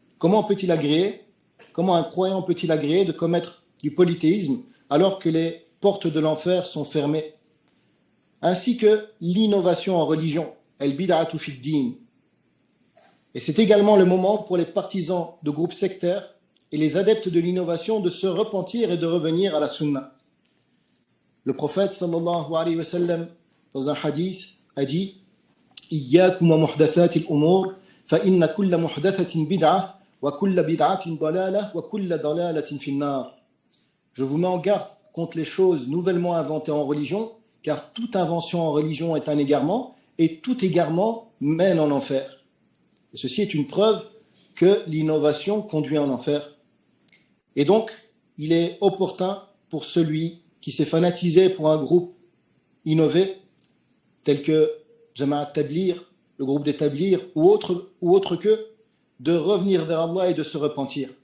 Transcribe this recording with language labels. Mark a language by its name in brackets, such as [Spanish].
[French] Comment peut-il agréer, comment un croyant peut-il agréer de commettre du polythéisme alors que les portes de l'enfer sont fermées? Ainsi que l'innovation en religion, [Arabic] al-bid'atu fi d-din. [French] Et c'est également le moment pour les partisans de groupes sectaires et les adeptes de l'innovation de se repentir et de revenir à la sunna. Le prophète sallallahu alayhi wa sallam, dans un hadith, a dit [Arabic] إِيَّاكُمْ وَمُحْدَثَاتِ الْأُمُورِ فَإِنَّ كُلَّ مُحْدَثَةٍ بِدْعَةٍ وَكُلَّ بِدْعَةٍ ضَلَالَةٍ وَكُلَّ ضَلَالَةٍ فِي النَّارِ. [French] Je vous mets en garde contre les choses nouvellement inventées en religion, car toute invention en religion est un égarement, et tout égarement mène en enfer. Et ceci est une preuve que l'innovation conduit en enfer. Et donc, il est opportun pour celui qui s'est fanatisé pour un groupe innové, tel que Jama'at Tablir, le groupe des Tablirs, ou autre que, de revenir vers Allah et de se repentir.